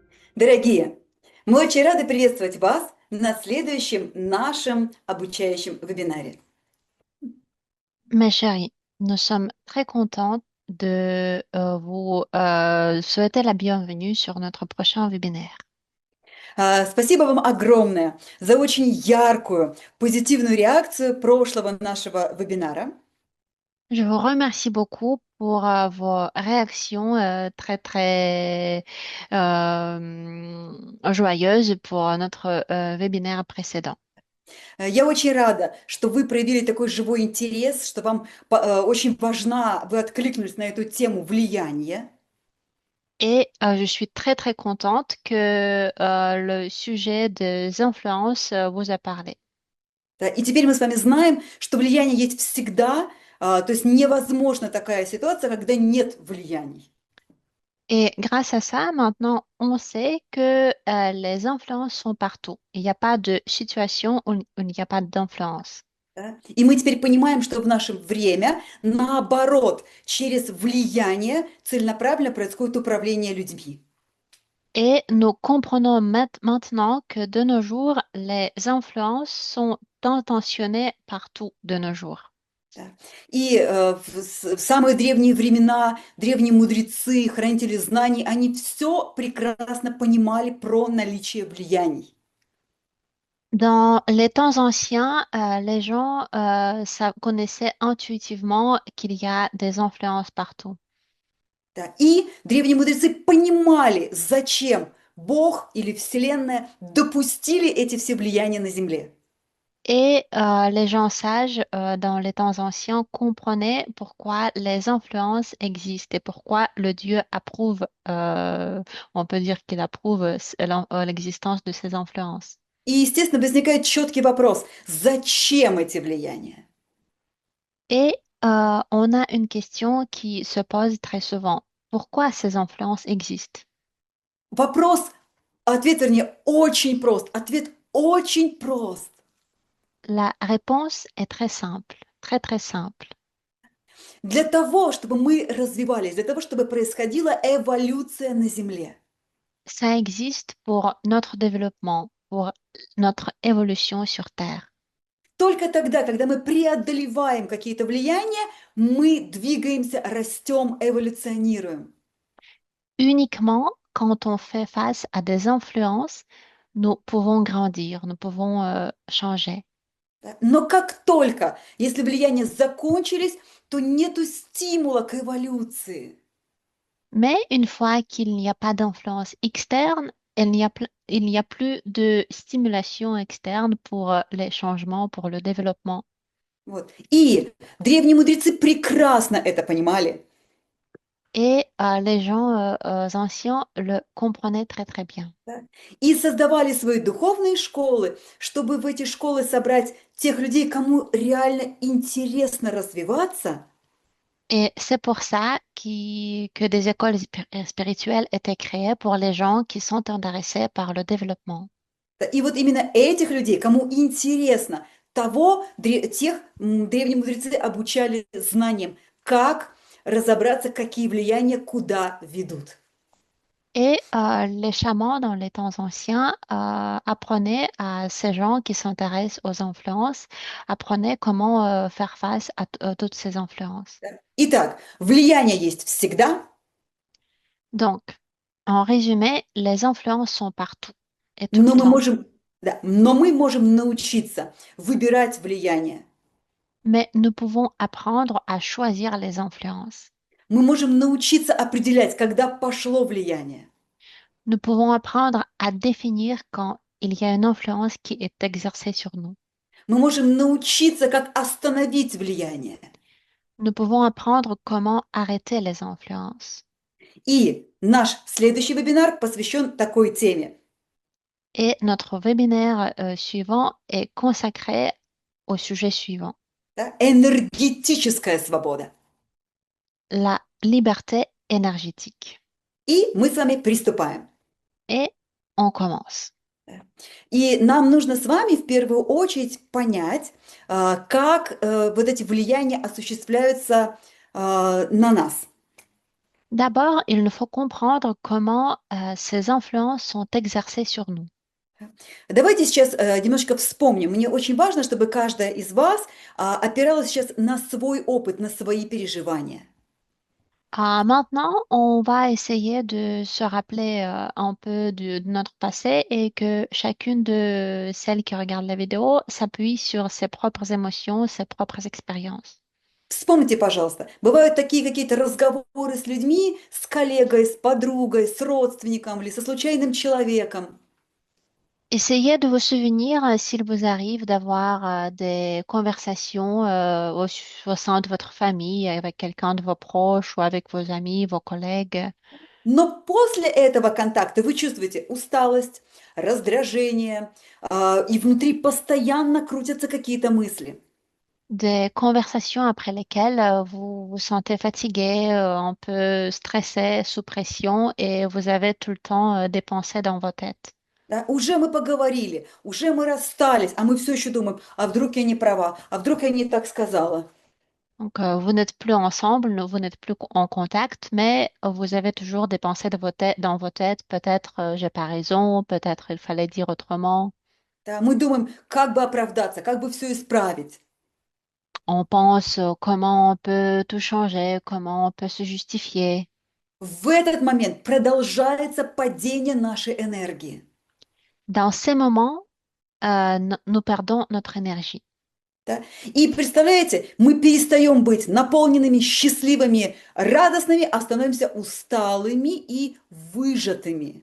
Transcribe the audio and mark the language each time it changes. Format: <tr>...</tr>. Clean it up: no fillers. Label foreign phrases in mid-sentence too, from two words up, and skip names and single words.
<ru>Дорогие, мы очень рады приветствовать вас на следующем нашем обучающем вебинаре.</ru> <fr>Mes chéris, nous sommes très contents de vous souhaiter la bienvenue sur notre prochain webinaire.</fr> <ru>Спасибо вам огромное за очень яркую, позитивную реакцию прошлого нашего вебинара.</ru> <fr>Je vous remercie beaucoup pour vos réactions joyeuses pour notre webinaire précédent.</fr> <ru>Я очень рада, что вы проявили такой живой интерес, что вам очень важна, вы откликнулись на эту тему влияния.</ru> <fr>Et je suis très contente que le sujet des influences vous a parlé.</fr> <ru>Да, и теперь мы с вами знаем, что влияние есть всегда, то есть невозможна такая ситуация, когда нет влияний.</ru> <fr>Et grâce à ça, maintenant, on sait que les influences sont partout. Il n'y a pas de situation où il n'y a pas d'influence.</fr> <ru>Да? И мы теперь понимаем, что в наше время, наоборот, через влияние целенаправленно происходит управление людьми.</ru> <fr>Et nous comprenons maintenant que de nos jours, les influences sont intentionnées partout de nos jours.</fr> <ru>Да. И в самые древние времена древние мудрецы, хранители знаний, они все прекрасно понимали про наличие влияний.</ru> <fr>Dans les temps anciens, les gens connaissaient intuitivement qu'il y a des influences partout.</fr> <ru>Да. И древние мудрецы понимали, зачем Бог или Вселенная допустили эти все влияния на Земле.</ru> <fr>Et les gens sages dans les temps anciens comprenaient pourquoi les influences existent et pourquoi le Dieu approuve, on peut dire qu'il approuve l'existence de ces influences.</fr> <ru>И, естественно, возникает четкий вопрос, зачем эти влияния?</ru> <fr>Et on a une question qui se pose très souvent. Pourquoi ces influences existent?</fr> <ru>Вопрос, ответ, вернее, очень прост. Ответ очень прост.</ru> <fr>La réponse est très simple, très simple.</fr> <ru>Для того, чтобы мы развивались, для того, чтобы происходила эволюция на Земле.</ru> <fr>Ça existe pour notre développement, pour notre évolution sur Terre.</fr> <ru>Только тогда, когда мы преодолеваем какие-то влияния, мы двигаемся, растем, эволюционируем.</ru> <fr>Uniquement quand on fait face à des influences, nous pouvons grandir, nous pouvons changer.</fr> <ru>Да. Но как только, если влияния закончились, то нету стимула к эволюции.</ru> <fr>Mais une fois qu'il n'y a pas d'influence externe, il n'y a plus de stimulation externe pour les changements, pour le développement.</fr> <ru>Вот. И древние мудрецы прекрасно это понимали.</ru> <fr>Et les gens anciens le comprenaient très bien.</fr> <ru>Да. И создавали свои духовные школы, чтобы в эти школы собрать тех людей, кому реально интересно развиваться.</ru> <fr>Et c'est pour ça que des écoles spirituelles étaient créées pour les gens qui sont intéressés par le développement.</fr> <ru>Да. И вот именно этих людей, кому интересно, тех древние мудрецы обучали знаниям, как разобраться, какие влияния куда ведут.</ru> <fr>Et les chamans dans les temps anciens apprenaient à ces gens qui s'intéressent aux influences, apprenaient comment faire face à toutes ces influences.</fr> <ru>Да. Итак, влияние есть всегда,</ru> <fr>Donc, en résumé, les influences sont partout et tout le</fr> <ru>но мы</ru> <fr>temps.</fr> <ru>можем, да, но мы можем научиться выбирать влияние.</ru> <fr>Mais nous pouvons apprendre à choisir les influences.</fr> <ru>Мы можем научиться определять, когда пошло влияние.</ru> <fr>Nous pouvons apprendre à définir quand il y a une influence qui est exercée sur nous.</fr> <ru>Мы можем научиться, как остановить влияние.</ru> <fr>Nous pouvons apprendre comment arrêter les influences.</fr> <ru>И наш следующий вебинар посвящен такой теме.</ru> <fr>Et notre webinaire suivant est consacré au sujet suivant,</fr> <ru>Да? Энергетическая свобода.</ru> <fr>la liberté énergétique.</fr> <ru>И мы с вами приступаем.</ru> <fr>Et on commence.</fr> <ru>Да. И нам нужно с вами в первую очередь понять, как вот эти влияния осуществляются на нас.</ru> <fr>D'abord, il nous faut comprendre comment ces influences sont exercées sur nous.</fr> <ru>Давайте сейчас немножечко вспомним. Мне очень важно, чтобы каждая из вас опиралась сейчас на свой опыт, на свои переживания.</ru> <fr>Maintenant, on va essayer de se rappeler un peu de notre passé et que chacune de celles qui regardent la vidéo s'appuie sur ses propres émotions, ses propres expériences.</fr> <ru>Вспомните, пожалуйста, бывают такие какие-то разговоры с людьми, с коллегой, с подругой, с родственником или со случайным человеком.</ru> <fr>Essayez de vous souvenir s'il vous arrive d'avoir des conversations au sein de votre famille, avec quelqu'un de vos proches ou avec vos amis, vos collègues.</fr> <ru>Но после этого контакта вы чувствуете усталость, раздражение, и внутри постоянно крутятся какие-то мысли.</ru> <fr>Des conversations après lesquelles vous vous sentez fatigué, un peu stressé, sous pression et vous avez tout le temps des pensées dans vos têtes.</fr> <ru>Да? Уже мы поговорили, уже мы расстались, а мы все еще думаем, а вдруг я не права, а вдруг я не так сказала.</ru> <fr>Donc, vous n'êtes plus ensemble, vous n'êtes plus en contact, mais vous avez toujours des pensées dans vos têtes. Peut-être j'ai pas raison, peut-être il fallait dire autrement.</fr> <ru>Да? Мы думаем, как бы оправдаться, как бы все исправить.</ru> <fr>On pense comment on peut tout changer, comment on peut se justifier.</fr> <ru>В этот момент продолжается падение нашей энергии.</ru> <fr>Dans ces moments, nous perdons notre énergie.</fr> <ru>Да? И представляете, мы перестаем быть наполненными, счастливыми, радостными, а становимся усталыми и выжатыми.</ru>